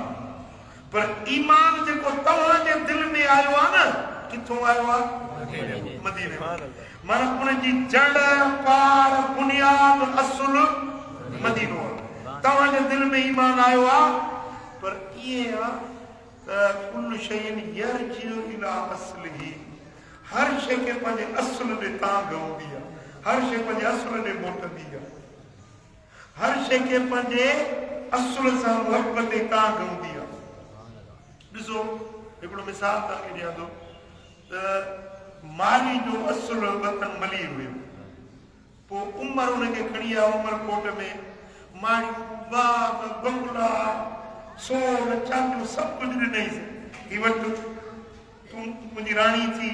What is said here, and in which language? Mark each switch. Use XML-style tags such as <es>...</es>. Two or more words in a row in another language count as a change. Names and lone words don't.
<sd>पर ईमान जेको तव्हांजे दिल में आयो आहे न, किथों आयो आहे? मदीने में। माना उनजी जड़, पार, बुनियाद, असुल मदीनो आहे। तव्हांजे दिल में ईमान आयो आहे, पर ईअं आहे त</sd> <ar>كل شيء يرجع إلى أصله.</ar> <sd>हर शइ खे पंहिंजे असुल ॾे तांघ हूंदी आहे, हर शइ पंहिंजे असुल ॾे मोटंदी आहे, हर शइ खे पंहिंजे असुल सां मुहबत ॾे तांघ हूंदी आहे। ॾिसो, हिकिड़ो मिसाल तव्हांखे ॾियां थो त माली जो असुल वतन मली हुयो, पोइ उमर उनखे खणी आहे उमरकोट में, माड़ियूं, बाग, बंगला, सोन, चांदियूं सभु कुझु ॾिनईसि, हीअ वटि तूं मुंहिंजी राणी थी।</sd>